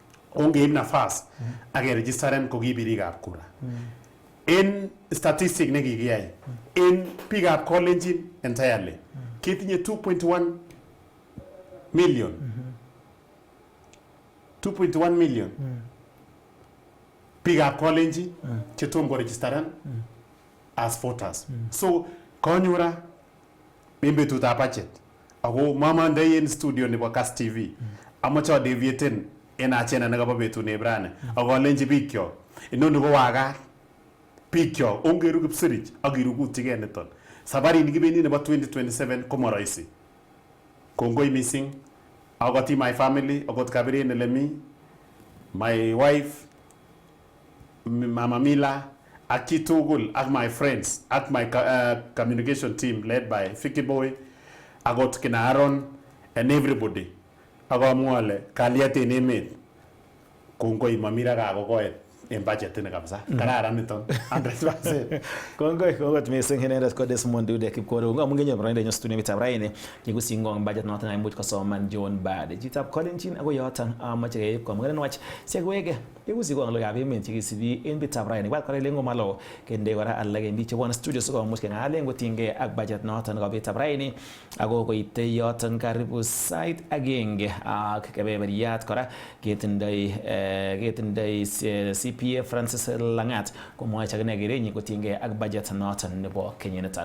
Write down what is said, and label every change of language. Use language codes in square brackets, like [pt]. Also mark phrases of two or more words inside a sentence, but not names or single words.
[kln] ongeib nafas ak keregistaren ko ki birikab kura. En statistic nekikiyai en biikab Kalenjin entirely ketinye 2.1 million 2.1 million biikab Kalenjin chetom koregistaren [en] as voters. [kln] So konyura en betutab budget ako mamandai en studio nebo Kass TV amache adeviaten en achena nekabo betut nebrane akolenji bikyok inoni ko wakat bikyok ongeru kipsirich ak irukutyigei niton. Sabarit nikibendi nebo 2027 ko maraisi. Kongoi missing akoti [en] my family [kln] akot kabiret elemi [en] my wife [kln] Mama Mila ak chitugul ak [en] my friends [kln] ak [en] my communication team led by Vicky Boy [kln] akot kina Aaron [en] and everybody [kln] akamwale kalyet en emet kongoi mamira kakokoet en budget ni kabisa kararan niton 100%. Kongoi kot missing inendet ko Desmond Dude Kipkorir ngamun kenyor boroindo nyo studio mitab raini kikusingong budget noton aimuch kosoman John Bad chitab Kalenjin ako yoton amache keib komugenen wach segwege kikusingong lokab emet chekisibi en bitab raini kwal kora lengo malo kende kora alage en biik chebwone studio sikomuch keng'alen kotinygei ak budget noton nebo bitab raini ako koite yoton karibu sait agenge ak kebeberyat kora ketindoi CPA Francis Langat komwoe chakine kerenyi kotinygei ak budget noton nebo kenyiniton.